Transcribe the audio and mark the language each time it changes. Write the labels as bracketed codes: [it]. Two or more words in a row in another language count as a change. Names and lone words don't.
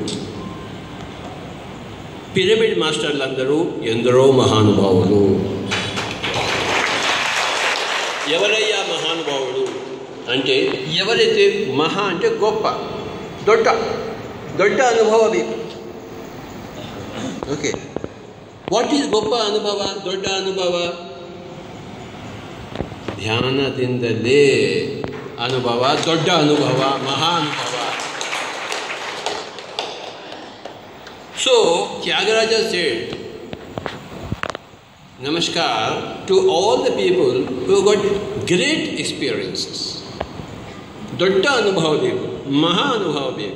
[te] పిరమిడ్ మాస్టర్లందరూ ఎందరో మహానుభావులు. ఎవరయ్యా మహానుభావుడు అంటే, ఎవరైతే మహా అంటే గొప్ప, దొడ్డ దొడ్డ అనుభవవి. [en] Okay, what is [te] గొప్ప అనుభవ, [kn] ದೊಡ್ಡ ಅನುಭವ? ಧ್ಯಾನದಿಂದಲೇ ಅನುಭವ, ದೊಡ್ಡ ಅನುಭವ, ಮಹಾ ಅನುಭವ. [en] So, Tyagaraja said, Namaskar to all the people who got great experiences. [kn] ದೊಡ್ಡ ಅನುಭವ ಬೇಕು, ಮಹಾ ಅನುಭವ ಬೇಕು.